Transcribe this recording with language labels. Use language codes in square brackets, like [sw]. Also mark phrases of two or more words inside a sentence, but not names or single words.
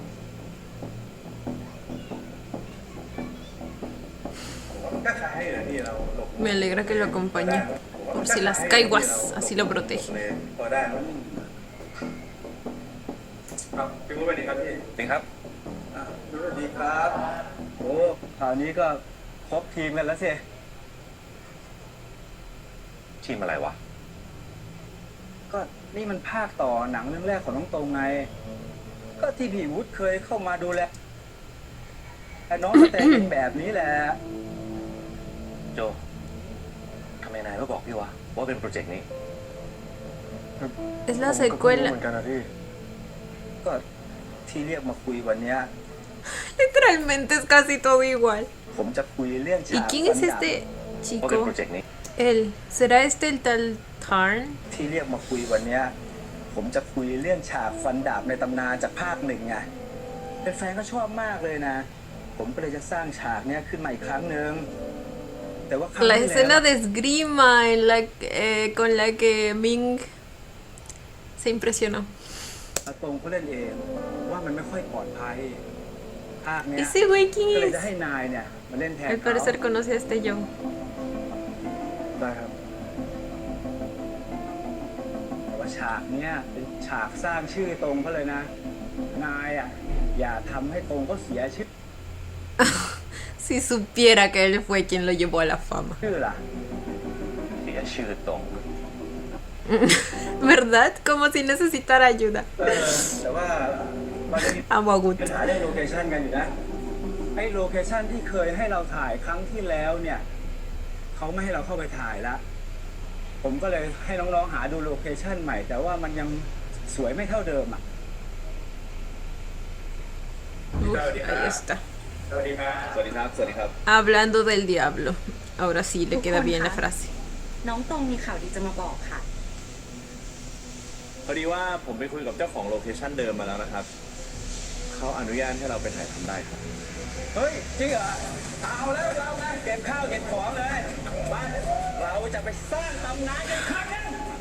[th] ก็ใช้ให้นะพี่เราหลบ [es] Me alegra que lo acompañe. Por si las caiguas, así lo protege. [th] พอได้ครับครับพี่อุ๊ดสวัสดีครับพี่ จริงครับ สวัสดีครับ โอ้คราวนี้ก็ครบทีมกันแล้วสิ ทีมอะไรวะ ก็นี่มันภาคต่อหนังเรื่องแรกของน้องตรงไง ก็ที่พี่วุฒิเคยเข้ามาดูแลแต่น้องก็แต่งเป็นแบบนี้แหละ โจทำไมนายไม่บอกพี่วะว่าเป็นโปรเจกต์นี้ [es] Es la [th] ผมก็เพิ่งรู้ [es] secuela. [th] เหมือนกันนะพี่ ก็ที่เรียกมาคุยวันเนี้ย [es] Literalmente es casi todo igual. [th] ผมจะคุยเรื่อง [es] ¿Y [th] ฉาก [es] quién [th] ฟั [es] es [th] นดาบ [es] este [th] ว่าเป็นโปร [es] chico? [th] เจกต์นี้ [es] Él. ¿Será este el tal Tarn? [th] ที่เรียกมาคุยวันเนี้ย ผมจะคุยเรื่องฉากฟันดาบในตำนานจากภาคหนึ่งไงเป็นแฟนก็ชอบมากเลยนะ ผมก็เลยจะสร้างฉากเนี้ยขึ้นมาอีกครั้งหนึ่งแต่ว่าครั้ง [es] La [th] ที่ [es] escena [th] แล้ว [es] de esgrima en con la que Ming se impresionó. [th] อาตรงเขาเล่นเองว่ามันไม่ค่อยปลอดภัยภาคเนี้ย [es] ¿Ese güey [th] ก็เลย [es] quién [th] จะ [es] es? [th] ให้นายเนี่ยมาเล่นแทน [es] Al [th] เขา [es] parecer conoce a este Joe. [th] ได้ครับ แต่ว่าฉากเนี้ยเป็นฉากสร้างชื่อตรงเขาเลยนะ นายอ่ะอย่าทำให้ตรงเขาเสียชื่อ [es] Si supiera que él fue quien lo llevó a la fama. [th] ล่ะ เสียชื่อตรง [es] ¿Verdad? Como si necesitara ayuda. [th] แต่ว่ามันจะมี [es] Amo a Gut. [th] ปัญหาเรื่องโลเคชั่นกันอยู่นะไอ้โลเคชั่นที่เคยให้เราถ่ายครั้งที่แล้วเนี่ยเขาไม่ให้เราเข้าไปถ่ายละผมก็เลยให้น้องๆหาดูโลเคชั่นใหม่ แต่ว่ามันยังสวยไม่เท่าเดิมอ่ะ [es] Uf, ahí está. [th] สวัสดีครับ สวัสดีครับ สวัสดีครับ [es] Hablando del diablo. Ahora sí le queda bien la frase. [th] น้องตรงมีข่าวดีจะมาบอกค่ะ พอดีว่าผมไปคุยกับเจ้าของโลเคชั่นเดิมมาแล้วนะครับ เขาอนุญาตให้เราไปถ่ายทำได้ครับ เฮ้ย จริงเหรอ เอาแล้วเราไงเก็บข้าวเก็บของเลยไปเราจะไปสร้างตำนานกันครั้งนึง